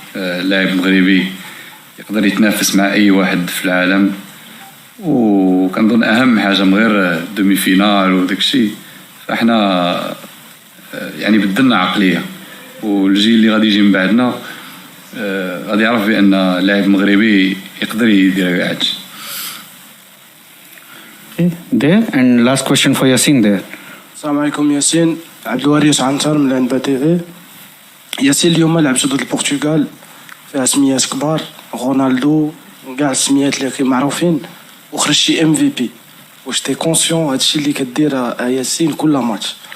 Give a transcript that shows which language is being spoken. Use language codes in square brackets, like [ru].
[ar] اللاعب المغربي يقدر يتنافس مع اي واحد في العالم، وكنظن اهم حاجه من غير دومي فينال وداك الشيء، فاحنا يعني بدلنا عقليه، والجيل اللي غادي يجي من بعدنا غادي يعرف بان اللاعب المغربي يقدر يدير كاع هادشي. [en] There and last question for Yasin there. [ar] السلام عليكم ياسين. عبد الوارث عنتر من الأنباء تي في. ياسين، اليوم لعبتوا ضد البرتغال فيها سميات كبار، رونالدو، كاع السميات اللي معروفين، وخرجتي MVP. واش تي كونسيون هادشي اللي كدير ياسين كل ماتش؟